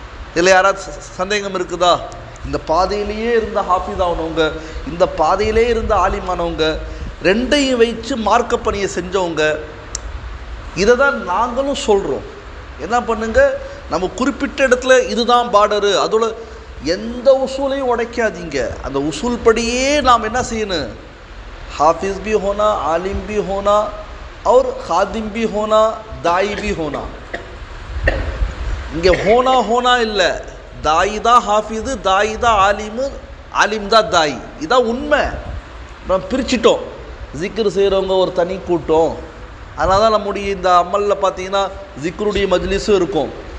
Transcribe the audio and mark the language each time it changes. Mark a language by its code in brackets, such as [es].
[ta] இதில் யாராவது சந்தேகம் இருக்குதா? இந்த பாதையிலேயே இருந்த ஹாஃபிதானவங்க, இந்த பாதையிலே இருந்த ஆலிமானவங்க, ரெண்டையும் வைத்து மார்க்க பணியை செஞ்சவங்க. இதை தான் நாங்களும் சொல்கிறோம். என்ன பண்ணுங்க, நம்ம குறிப்பிட்ட இடத்துல இதுதான் பார்டரு, அதோட எந்த உசூலையும் உடைக்காதீங்க. அந்த உசூல் படியே நாம் என்ன செய்யணும், [hi] हाफिज़ भी होना, आलिम भी होना [ta] और खादिम भी होना, दाई भी होना. இங்கே ஹோனா ஹோனா இல்லை, தாயி தான் ஹாஃபிது, தாயி தான் ஆலிமு, ஆலிம் தான் தாயி. இதான் உண்மை. நம்ம பிரிச்சிட்டோம். ஜிக்ரு செய்கிறவங்க ஒரு தனி கூட்டம். அதனால தான் நம்முடைய இந்த அமலில் பார்த்தீங்கன்னா ஜிக்ருடைய மஜ்லிஸும் இருக்கும்.